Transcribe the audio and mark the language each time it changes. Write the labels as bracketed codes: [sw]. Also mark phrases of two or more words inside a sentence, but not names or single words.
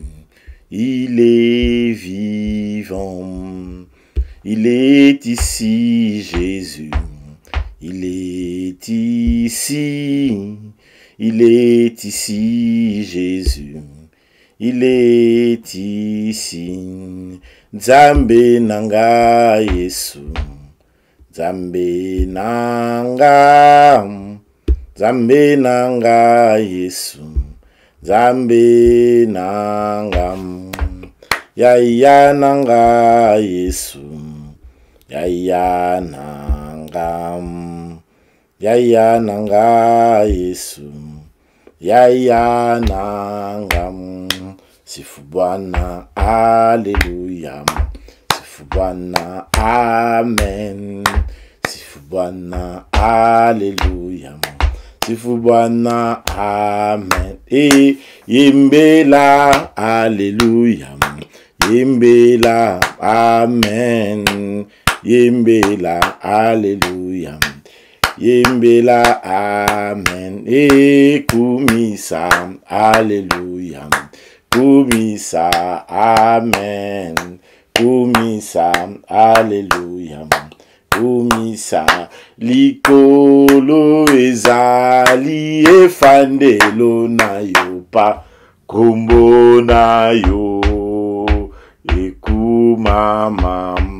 [fr] Il est vivant. Il est ici, Jésus. Il est ici. Il est ici, Jésus. Il est ici. [ln] Nzambe nanga Yesu. Nzambe nanga. Nzambe nanga Yesu. Nzambe nanga. Yaya nanga Yesu. Yaya nanga. Yaya nanga Yesu. Yaya nanga. [sw] Sifu Bwana, haleluya. Sifu Bwana, amen. Sifu Bwana, haleluya. Sifu Bwana, amen. [ln] Yimbela, haleluya. Yimbela, amen. Yimbela, haleluya. Yimbela, amen. Kumisa, haleluya. Kumisa, amen. Kumisa, haleluya. Kumisa, likolo ezali efandelo na yo pa kombo na yo ekumama.